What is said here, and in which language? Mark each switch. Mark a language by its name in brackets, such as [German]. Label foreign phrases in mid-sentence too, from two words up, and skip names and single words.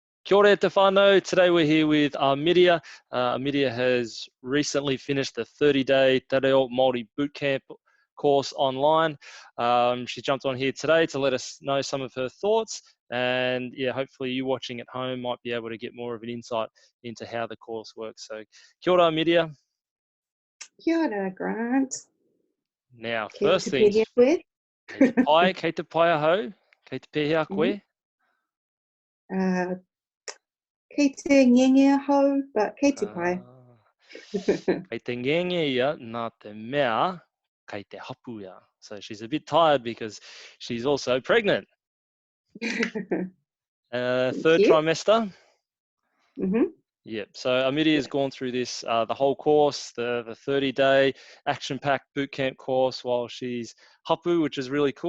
[Māori] Kia ora te whānau. [English] Today we're here with Midia. Midia has recently finished the 30-day Te Reo Māori Bootcamp course online. She jumped on here today to let us know some of her thoughts, and yeah, hopefully you watching at home might be able to get more of an insight into how the course works. So [Māori] kia ora, [English] Midia. [Māori] Kia ora, Grant. [English] Now, first things, [Māori] kei te pai aho, kei te pēhea koe. Kei te ngenge aho, but kei te pai. Kei te ngenge ia, nā te mea, kei te hapu ia. [English] So she's a bit tired because she's also pregnant. Third trimester. Yep. So Amity has gone through this, the whole course, the 30-day action-packed bootcamp course while she's hapu, which is really cool.